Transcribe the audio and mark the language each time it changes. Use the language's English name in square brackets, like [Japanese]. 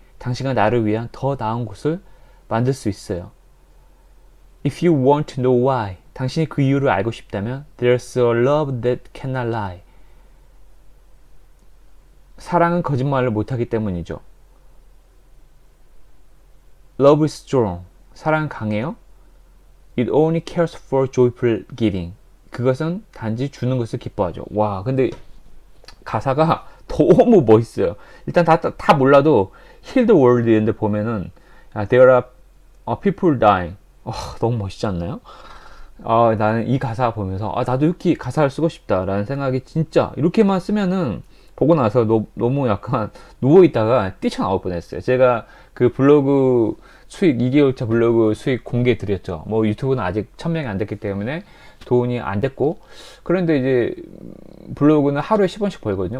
[Korean] 당신과 나를 위한 더 나은 곳을 만들 수 있어요. [English] If you want to know why, [Korean] 당신이 그 이유를 알고 싶다면, [English] there's a love that cannot lie. [Korean] 사랑은 거짓말을 못하기 때문이죠. [English] Love is strong. [Korean] 사랑은 강해요. [English] It only cares for joyful giving. [Korean] 그것은 단지 주는 것을 기뻐하죠. 와, 근데 가사가 너무 멋있어요. 일단 다 몰라도 Heal the World 이런데 보면은 [English] There are people dying. [Korean] 너무 멋있지 않나요? 나는 이 가사 보면서 나도 이렇게 가사를 쓰고 싶다라는 생각이 진짜 이렇게만 쓰면은 보고 나서 너무 약간 누워있다가 뛰쳐나올 뻔했어요. 제가 그 블로그 수익 2개월차 블로그 수익 공개 드렸죠. 뭐 유튜브는 아직 1000명이 안 됐기 때문에 돈이 안 됐고, 그런데 이제 블로그는 하루에 10원씩 벌거든요.